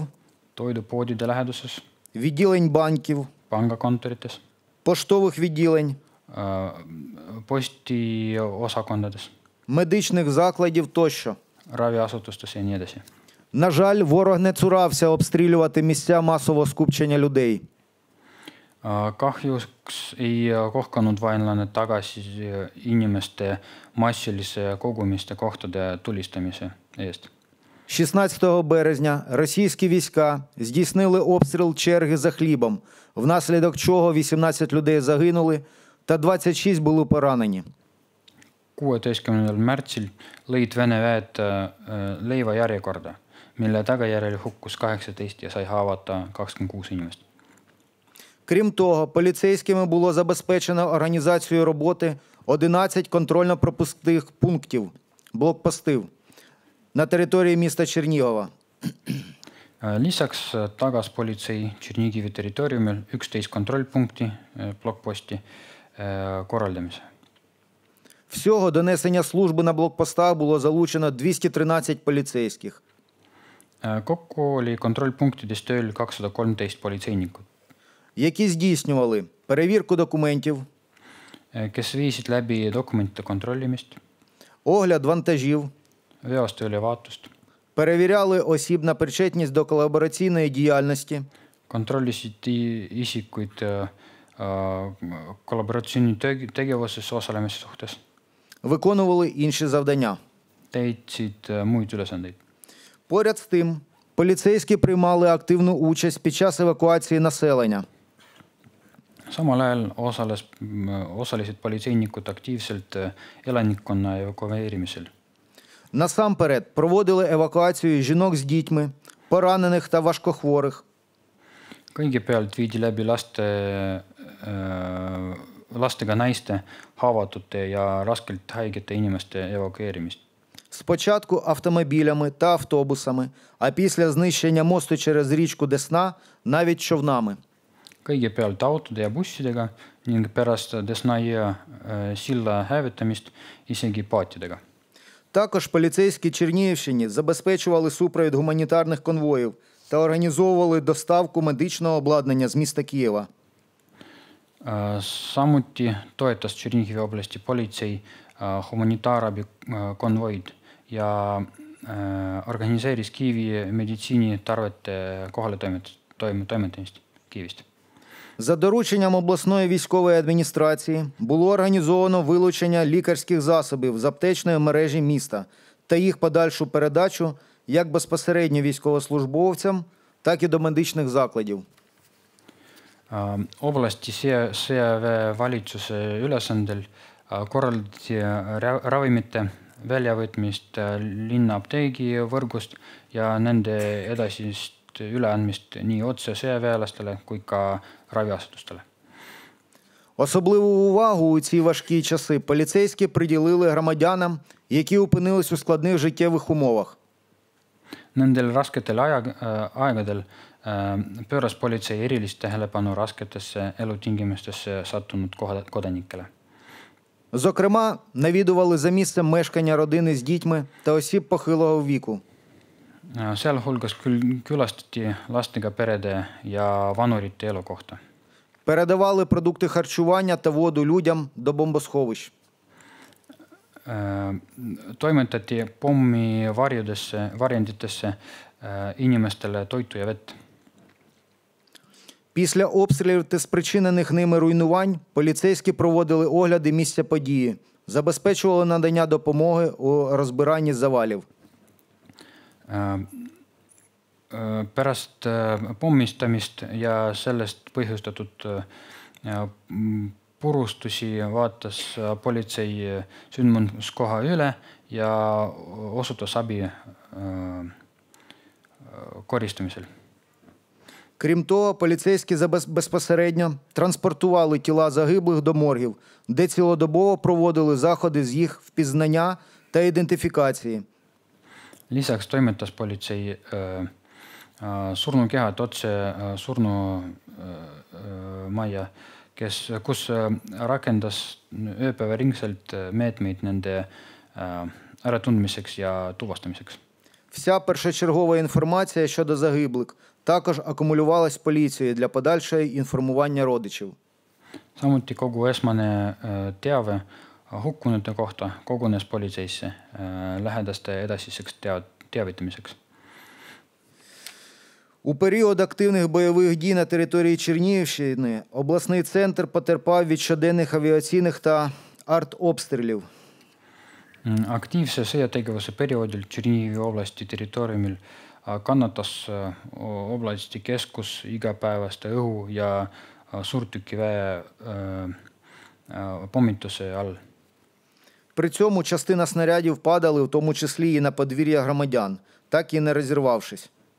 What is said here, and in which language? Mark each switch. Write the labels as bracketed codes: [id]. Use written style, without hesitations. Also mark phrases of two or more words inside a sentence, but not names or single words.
[et] toidupoodide läheduses, [uk] відділень банків, [et] pangakontorites, [uk] поштових відділень, [et] postiosakondades, [uk] медичних закладів тощо. [et] Raviasutustes ja nii edasi. [uk] На жаль, ворог не цурався обстрілювати місця масового скупчення людей. [et] Kahjuks ei kohkanud vaenlane tagasi inimeste massilise kogumiste kohtade tulistamise eest. [uk] 16 березня російські війська здійснили обстріл черги за хлібом, внаслідок чого 18 людей загинули та 26 були поранені. [et] 16. märtsil lõid Vene väed leiva järjekorda, mille tagajärjel hukkus 18 ja sai haavata 26 inimest. [uk] Крім того, поліцейськими було забезпечено організацію роботи 11 контрольно-пропускних пунктів, блокпостів на території міста Чернігова. [et] Lisaks tagas politsei Tšernigivi territooriumil 11 kontrollpunkti blokposti korraldamise. [uk] Всього до несення служби на блокпостах було залучено 213 поліцейських. [et] Kokku oli kontrollpunktides tööl 213 politseinikut. [uk] Які здійснювали перевірку документів, [et] kes viisid läbi dokumentide kontrollimist, [uk] огляд вантажів, [et] veoste ülevaatust, [uk] перевіряли осіб на причетність до колабораційної діяльності, [et] kontrollisid isikuid kollaboratsioonitegevuses osalemise suhtes, [uk] виконували інші завдання. [et] Täitsid muid ülesandeid. [uk] Поряд з тим, поліцейські приймали активну участь під час евакуації населення. [et] Samal ajal osalesid politseinikud aktiivselt elanikkonna evakueerimisel. [uk] Насамперед проводили евакуацію жінок з дітьми, поранених та важкохворих. [et] Kõigepealt viidi läbi lastega naiste, haavatute ja raskelt haigete inimeste evakueerimist. [uk] Спочатку автомобілями та автобусами, а після знищення мосту через річку Десна навіть човнами. [et] Kõigepealt autode ja bussidega ning pärast Desna jõe silla hävitamist isegi paatidega. [uk] Також поліцейські Чернігівщини забезпечували супровід гуманітарних конвоїв та організовували доставку медичного обладнання з міста Києва. [et] Samuti toetas [uk] Чернігіві області [et] politsei humanitaarabi konvoid ja organiseeris Kiievi meditsiinitarvete kohaletoimetamist Kiivist. [uk] За дорученням обласної військової адміністрації було організовано вилучення лікарських засобів з аптечної мережі міста та їх подальшу передачу як безпосередньо військовослужбовцям, так і до медичних закладів. [et] Oblasti sõjaväe valitsuse ülesandel korraldati ravimite väljavõtmist linna apteegi võrgust ja nende edasist üleandmist nii otse sõjaväelastele kui ka raviasutustele. [uk] Особливу увагу у ці важкі часи поліцейські приділили громадянам, які опинились у складних життєвих умовах. [et] Nendel rasketel aegadel pööras politsei erilist tähelepanu rasketesse elutingimustesse sattunud kodanikele. [uk] Зокрема, навідували за місцем мешкання родини з дітьми та осіб похилого віку. [et] Sealhulgas külastati lastega perede ja vanurite elukohta. [uk] Передавали продукти харчування та воду людям до бомбосховищ. [et] Toimetati pommivarjenditesse inimestele toitu ja vett. [uk] Після обстрілів та спричинених ними руйнувань поліцейські проводили огляди місця події, забезпечували надання допомоги у розбиранні завалів. [et] Pärast pommistamist ja sellest põhjustatud purustusi vaatas politsei sündmuskoha üle ja osutas abi koristamisel. [uk] Крім того, поліцейські безпосередньо транспортували тіла загиблих до моргів, де цілодобово проводили заходи з їх впізнання та ідентифікації. [et] Lisaks toimetas politsei surnukehad otse surnumajja, kus rakendas ööpäevaringselt meetmeid nende äratundmiseks ja tuvastamiseks. [uk] Вся першочергова інформація щодо загиблих також акумулювалась поліцією для подальшого інформування родичів. [et] Samuti kogu esmane teave hukkunute kohta kogunes politseisse lähedaste edasiseks teavitamiseks. [uk] У період активних бойових дій на території Чернігівщини обласний центр потерпав від щоденних авіаційних та артобстрілів. [et] Aktiivse sõjategevuse perioodil [uk] Чернігіві області [et] territooriumil kannatas oblasti keskus igapäevaste õhu- ja suurtükiväe pommituse all. [uk] При цьому частина снарядів падали, в тому числі і на подвір'я громадян, так і не розірвавшись.